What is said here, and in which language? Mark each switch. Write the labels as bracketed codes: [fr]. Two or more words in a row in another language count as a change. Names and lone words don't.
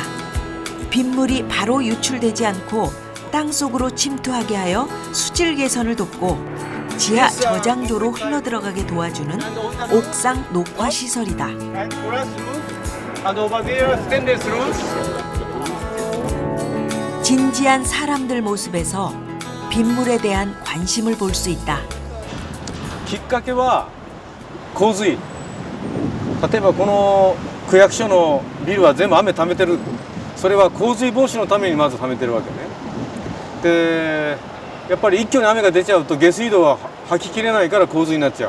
[ko] 빗물이 바로 유출되지 않고 땅속으로 침투하게 하여 수질 개선을 돕고 지하 저장조로 흘러들어가게 도와주는 옥상 녹화 시설이다. 진지한 사람들 모습에서 빗물에 대한 관심을 볼 수 있다. [ja] きっかけは洪水。例えばこの区役所のビルは全部雨溜めてる。それは洪水防止のためにまず溜めてるわけね。でやっぱり一挙に雨が出ちゃうと下水道は吐ききれないから洪水になっちゃう。